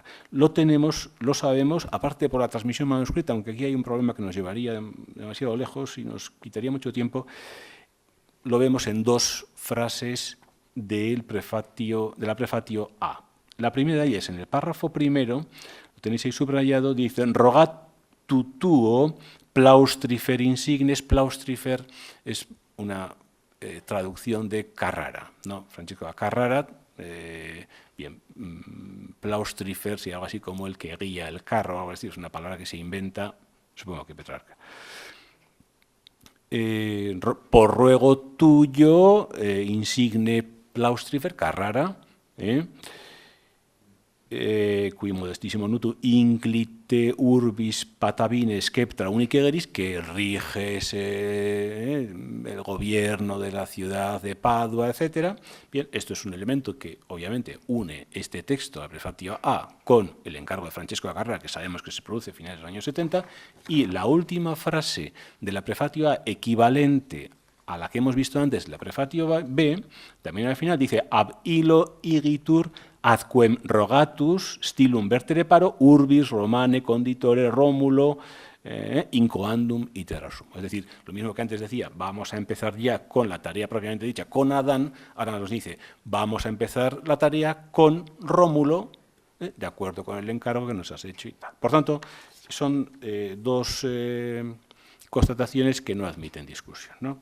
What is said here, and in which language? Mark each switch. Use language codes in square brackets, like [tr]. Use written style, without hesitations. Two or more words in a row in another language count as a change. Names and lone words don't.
[es] Lo tenemos, lo sabemos, aparte por la transmisión manuscrita, aunque aquí hay un problema que nos llevaría demasiado lejos y nos quitaría mucho tiempo, lo vemos en dos frases de la prefatio A. La primera de ellas, en el párrafo primero, lo tenéis ahí subrayado, dicen [la] rogat tutuo plaustrifer insignes. [es] Plaustrifer es una traducción de Carrara, ¿no? Francesco da Carrara, bien, plaustrifer, si algo así como el que guía el carro, algo así, es una palabra que se inventa, supongo que Petrarca. Por ruego tuyo, [la] insigne plaustrifer, Carrara, qui modestissimo nutu inclite urbis patabine sceptra unicegeris, [es] que rige el gobierno de la ciudad de Padua, etc. Bien, esto es un elemento que obviamente une este texto, la prefatio A, con el encargo de Francesco da Carrara, que sabemos que se produce a finales de los años 70, y la última frase de la prefatio A, equivalente a la que hemos visto antes, la prefatio B, también al final dice [la] ab illo igitur ad quem rogatus stilum vertere paro urbis romane conditore Rómulo incoandum iter sum. [es] Es decir, lo mismo que antes decía, vamos a empezar ya con la tarea propiamente dicha con Adán, ahora nos dice, vamos a empezar la tarea con Rómulo, de acuerdo con el encargo que nos has hecho y tal. Por tanto, son dos constataciones que no admiten discusión, ¿no?